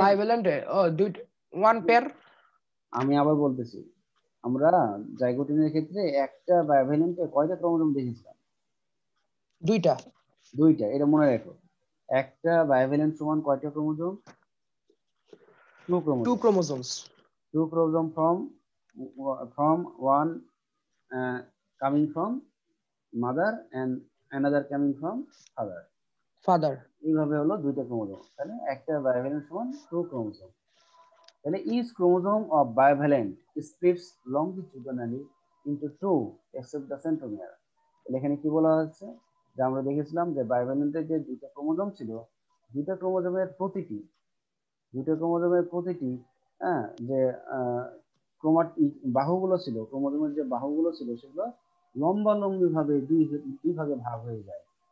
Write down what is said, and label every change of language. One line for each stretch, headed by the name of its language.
Bangla: বায়োলোভ্যালেন্টে দুইটা, one pair. আমি আবার বলতেছি, আমরা জাইগোটিনের ক্ষেত্রে একটা বাইভ্যালেন্টে কয়টা ক্রোমোজোম দেখেছিলাম? দুইটা। দুইটা, এটা মনে রাখো। একটা বাইভ্যালেন্ট সমান কয়টা chromosome?
English: Two two chromosome. Chromosomes. Two chromosome from one coming from mother and another coming from father. Father.
Bangla: এইভাবে হলো দুইটা ক্রোমোজোম, তাহলে একটা বাইভ্যালেন্ট সমান টু ক্রোমোজোম।
English: তাহলে each chromosome of bivalent splits longitudinally into two except the centromere.
Bangla: তাহলে এখানে কি বলা হচ্ছে, যে আমরা দেখেছিলাম যে বাইভ্যালেন্টের যে দুইটা ক্রোমোজোম ছিল, দুইটা ক্রোমোজোমের প্রতিটি দুটো ক্রোমোজোমের প্রতিটি, যে ক্রোমাট বাহুগুলো ছিল, ক্রোমোজোমের যে বাহুগুলো ছিল, সেগুলো লম্বালম্বি ভাবে দুই ভাগে ভাগ হয়ে যায়।